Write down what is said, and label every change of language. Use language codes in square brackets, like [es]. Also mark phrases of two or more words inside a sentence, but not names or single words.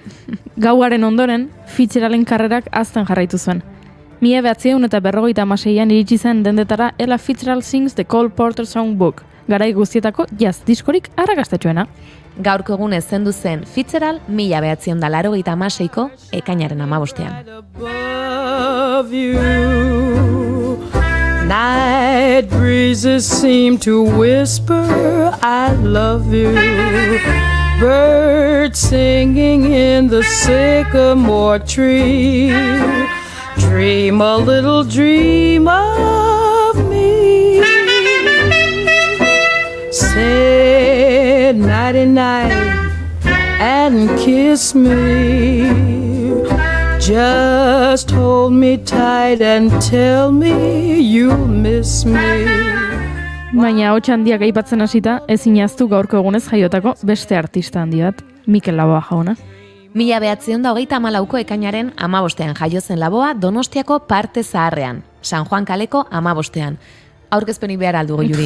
[eu] Gauaren ondoren, Fitzgeralden karrerak azten jarraitu zuen. 1956an iritsi zen dendetara Ella Fitzgerald Sings the Cole Porter Songbook, garai guztietako jazz diskorik arrakastatsuena. Gaurko egunez zendu zen Fitzgerald 1986ko ekainaren 15ean. [en] Above you, night breezes seem to whisper, I love you. Birds singing in the sycamore tree. Dream a little dream of me. Say nighty-night and kiss me. Just hold me tight and tell me you'll miss me. [eu] Baina hotx handiak aipatzen hasita, ezin ahaztu gaurko egunez jaiotako beste artista handi bat, Mikel Laboa jauna. 1934ko ekainaren 15ean jaio zen Laboa Donostiako parte zaharrean, San Juan kaleko 15ean. Aurkezpenik behar aldugu, Juri.